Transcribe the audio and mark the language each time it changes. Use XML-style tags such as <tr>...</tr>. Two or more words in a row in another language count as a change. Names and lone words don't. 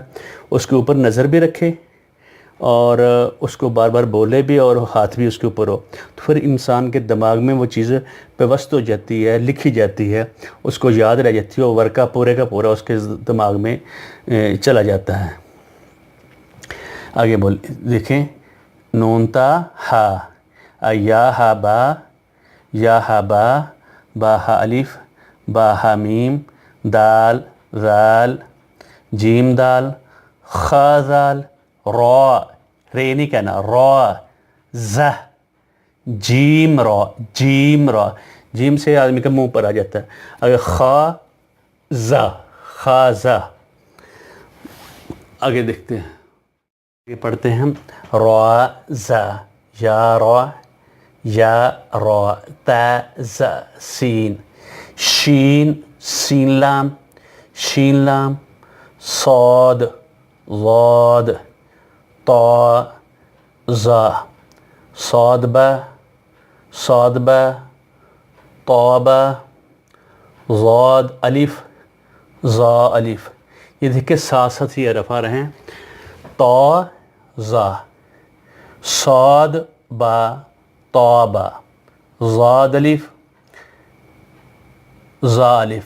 <ur>اس کے اوپر نظر بھی رکھے اور اس کو بار بار بولے بھی اور ہاتھ بھی اس کے اوپر ہو، تو پھر انسان کے دماغ میں وہ چیز پیوست ہو جاتی ہے، لکھی جاتی ہے، اس کو یاد رہ جاتی ہے، اور ورقہ پورے کا پورا اس کے دماغ میں چلا جاتا ہے. آگے دیکھیں نون تا ہا، یا ہا با، یا ہا با، با ہا الف، با ہا میم، دال ذال، جیم دال، خا ذال، را، رے نہیں کہنا، را، زہ، جیم را، جیم را، جیم سے آدمی کا منہ پر آ جاتا ہے. اگر خا زہ، خا زہ. آگے دیکھتے ہیں، آگے پڑھتے ہیں ہم. را زہ، یا را، یا را، تا زہ سین، شین سین لام، شین لام، صاد ضاد، طا زا، صاد با، صاد با، طا با، ضاد الف، زا الف. یہ دیکھیں ساتھ ساتھ یہ حرف آ رہے ہیں. طا زا، صاد با، طا با، ضاد الف، زا الف.</ur>